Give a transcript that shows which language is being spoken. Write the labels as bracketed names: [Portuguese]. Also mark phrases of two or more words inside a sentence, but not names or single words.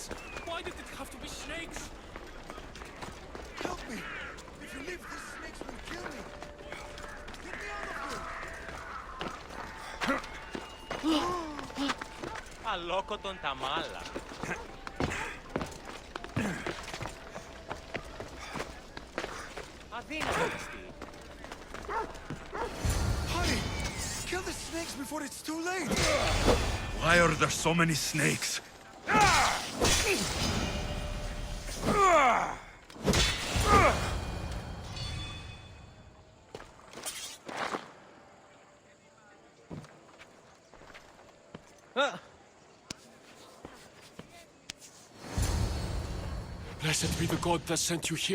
[English] Why did it have to be snakes? Help me! If you leave, these snakes will kill me! Get me out of here! [Greek] Αλόκοτον τα μάλα. Αδύνατο εστί. [English] Honey! Kill the snakes before it's too late! Why are there so many snakes? Blessed be the god that sent you here.